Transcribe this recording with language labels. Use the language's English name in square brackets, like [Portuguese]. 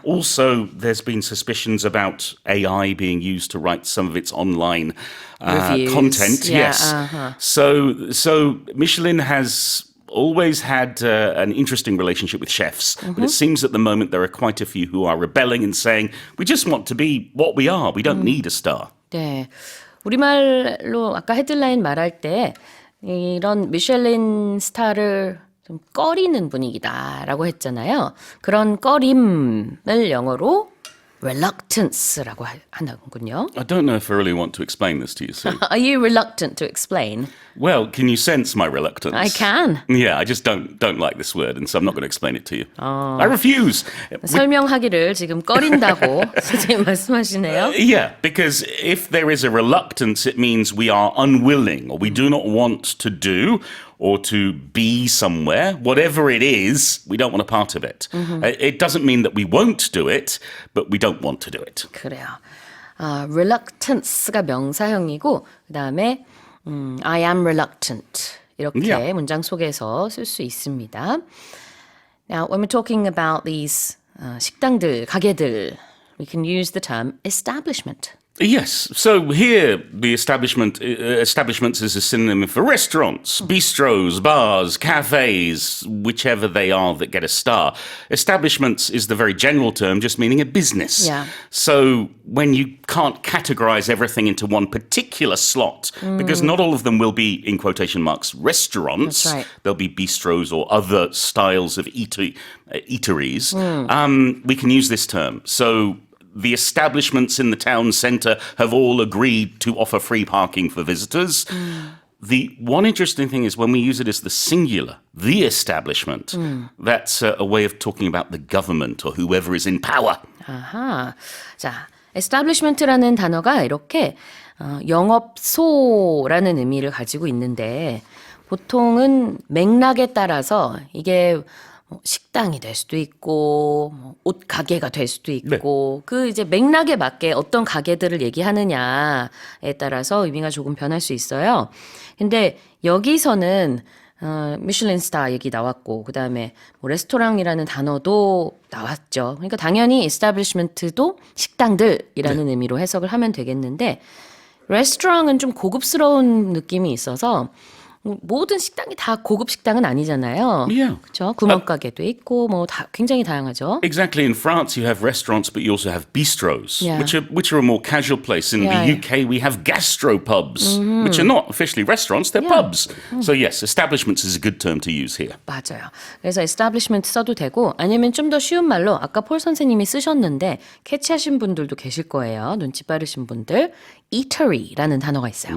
[English] Also, there's been suspicions about AI being used to write some of its online content. Yeah, yes. So Michelin has always had an interesting relationship with chefs, but it seems at the moment there are quite a few who are rebelling and saying, we just want to be what we are. We don't need a star. [Korean] 네. 우리말로 아까 헤드라인 말할 때 이런 미슐린 스타를 좀 꺼리는 분위기다라고 했잖아요. 그런 꺼림을 영어로 reluctance라고 하는군요. [English] I don't know if I really want to explain this to you, Sue. Are you reluctant to explain? Well, can you sense my reluctance? I can. Yeah, I just don't like this word, and so I'm not going to explain it to you. I refuse. [Korean] 설명하기를 지금 꺼린다고 선생님 말씀하시네요. [English] Yeah, because if there is a reluctance, it means we are unwilling or we do not want to do or to be somewhere. Whatever it is, we don't want a part of it. It doesn't mean that we won't do it, but we don't want to do it. [Korean] 그래요. reluctance가 명사형이고 그다음에 [English] I am reluctant [Korean] 이렇게 [English] Yeah. [Korean] 문장 속에서 쓸 수 있습니다. [English] Now, when we're talking about these [Korean] 식당들, 가게들, [English] we can use the term establishment. Yes. So here, the establishments is a synonym for restaurants, bistros, bars, cafes, whichever they are that get a star. Establishments is the very general term, just meaning a business. Yeah. So when you can't categorize everything into one particular slot, because not all of them will be, in quotation marks, restaurants. That's right. There'll be bistros or other styles of eateries. We can use this term. So the establishments in the town centre have all agreed to offer free parking for visitors. The one interesting thing is when we use it as the singular, the establishment, that's a way of talking about the government or whoever is in power. [Korean] 아하. 자, establishment라는 단어가 이렇게 영업소라는 의미를 가지고 있는데 보통은 맥락에 따라서 이게 식당이 될 수도 있고 옷 가게가 될 수도 있고 그 이제 맥락에 맞게 어떤 가게들을 얘기하느냐에 따라서 의미가 조금 변할 수 있어요. 근데 여기서는 미슐린 스타 얘기 나왔고 그다음에 뭐 레스토랑이라는 단어도 나왔죠. 그러니까 당연히 에스타블리시먼트도 식당들이라는 의미로 해석을 하면 되겠는데 레스토랑은 좀 고급스러운 느낌이 있어서 모든 식당이 다 고급 식당은 아니잖아요. [English] Yeah. [Korean] 그렇죠? 구멍가게도 있고 뭐 다 굉장히 다양하죠. [English] Exactly. In France, you have restaurants, but you also have bistros, Yeah. which are a more casual place. In Yeah, the UK, we have gastropubs, which are not officially restaurants; they're pubs. So yes, establishments is a good term to use here. [Korean] 맞아요. 그래서 establishment 써도 되고 아니면 좀 더 쉬운 말로 아까 폴 선생님이 쓰셨는데 캐치하신 분들도 계실 거예요. 눈치 빠르신 분들. eatery라는 단어가 있어요.